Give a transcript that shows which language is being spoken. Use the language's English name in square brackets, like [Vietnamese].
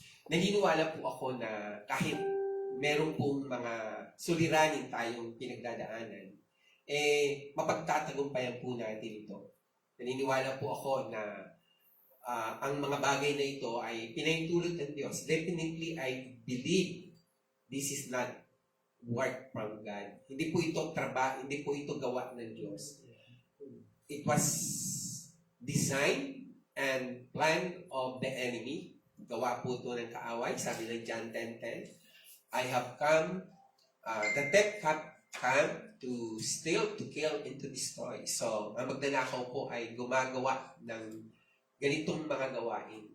[Filipino] Naniniwala po ako na kahit meron pong mga suliranin tayong pinagdadaanan, mapagtatagumpayan po natin ito. Naniniwala po ako na ang mga bagay na ito ay pinahintulot ng Diyos. [English] Definitely, I believe this is not work from God. [Filipino] Hindi po ito trabaho, hindi po ito gawa ng Diyos. [English] It was designed and planned of the enemy. [Filipino] Gawa po ito ng kaaway. Sabi ng [English] John 10:10, I have come, the thief have come to steal, to kill, and to destroy. [Filipino] So, ang magnanakaw po ay gumagawa ng ganitong mga gawain.